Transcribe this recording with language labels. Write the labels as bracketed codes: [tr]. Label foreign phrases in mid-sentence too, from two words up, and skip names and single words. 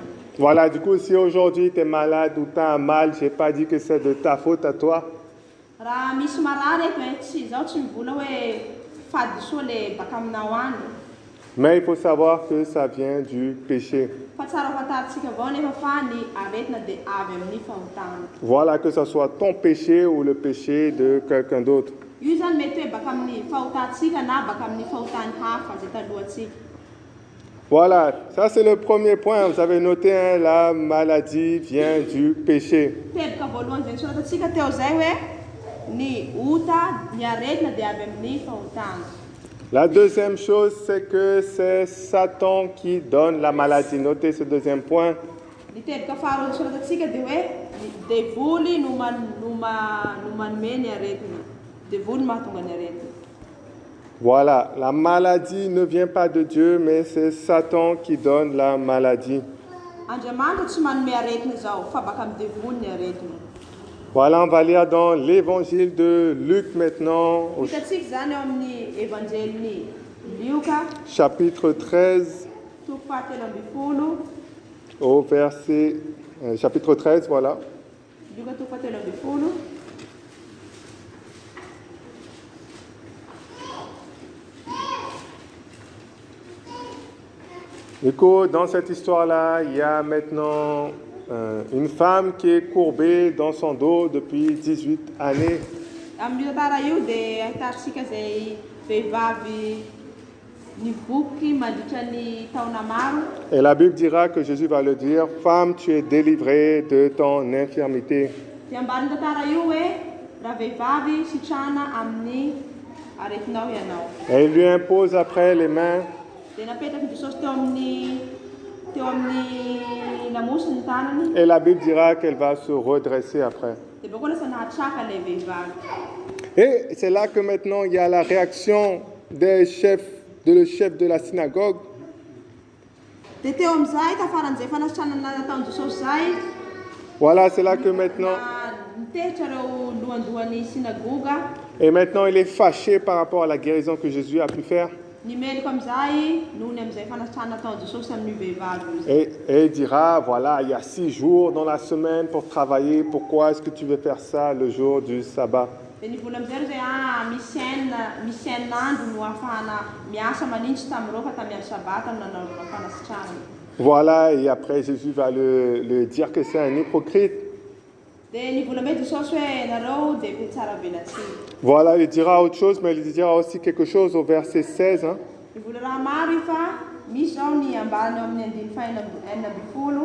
[fr] Voilà, du coup, si aujourd'hui tu es malade ou tu as un mal, je n'ai pas dit que c'est de ta faute à toi. [mg] Raha misy marary eto tsy zaho tsy mivola hoe fady soa le baka aminao any. [fr] Mais il faut savoir que ça vient du péché. [mg] Fa tsara fantarintsika avao nefa fa ny aretina dia avy amin'ny fahotana. [fr] Voilà, que ce soit ton péché ou le péché de quelqu'un d'autre. [mg] Io zany mety hoe baka amin'ny fahotantsika na baka amin'ny fahotany hafa zay talohantsika. [fr] Voilà, ça c'est le premier point. Vous avez noté, hein, la maladie vient du péché. [mg] Teboka voalohany zay nisoratantsika teo zay hoe ny ota ny aretina dia avy amin'ny fahotana. [fr] La deuxième chose, c'est que c'est Satan qui donne la maladie. Notez ce deuxième point. [mg] Ny teboka faharoa nisoratantsika dia hoe ny devoly no manome ny aretina. Devoly mahatonga ny aretina. [fr] Voilà, la maladie ne vient pas de Dieu, mais c'est Satan qui donne la maladie. [mg] Andriamanitra tsy manome aretina zao fa baka amin'ny devoly ny aretina. [fr] Voilà, on va lire dans l'évangile de Luc maintenant, au [mg] Hitantsika zany eo amin'ny evangelin'ny Lioka [fr] chapitre 13, [mg] toko fahatelo ambin'ny folo. [fr] au verset, chapitre 13, voilà. [mg] Lioka toko fahatelo ambin'ny folo. [fr] Du coup, dans cette histoire-là, il y a maintenant une femme qui est courbée dans son dos depuis 18 années. [mg] Amin'ny tantara io dia ahitatsika zay vehivavy nivoky mandritra ny taona maro. [fr] Et la Bible dira que Jésus va le dire, femme, tu es délivrée de ton infirmité. [mg] Dia ambanin'ny tantara io hoe raha vehivavy sitrana amin'ny aretinao ianao. [fr] Et il lui impose après les mains. [mg] Dia napetraky Jesosy teo amin'ny lamosiny ny tanany. [fr] Et la Bible dira qu'elle va se redresser après. [mg] Dia bakeo lasa nahatraka ilay vehivavy. [fr] Et c'est là que maintenant il y a la réaction des chefs, le chef de la synagogue. [mg] Dia teo amin'izay tafaran'izay fanasitranana nataon'i Jesosy zay. [fr] Voilà, c'est là que maintenant, [mg] Nitehitra ireo lohandohan'ny sinagoga. [fr] et maintenant il est fâché par rapport à la guérison que Jésus a pu faire. [mg] Nimeliko amin'izay nohony amin'izay fanasitranana nataon'i Jesosy amin'ny vehivavy io. [fr] Et il dira, voilà, il y a 6 jours dans la semaine pour travailler, pourquoi est-ce que tu veux faire ça le jour du sabbat? [mg] Dia nivola amin'izay reo zay misy enina no ahafahana miasa manintsy tamin'ireo fa tamin'ny andro sabata no nanaovana fanasitranana. [fr] Voilà, et après Jésus va le dire que c'est un hypocrite. [mg] Dia nivola amin'izay Jesosy hoe nareo dia be tsara velatsiny. [fr] Voilà, il dira autre chose, mais il dira aussi quelque chose au verset 16. Hein. [mg] Nivola raha maro io fa misy zao ny ambany eo amin'ny andiny fahaenina ambin'ny folo.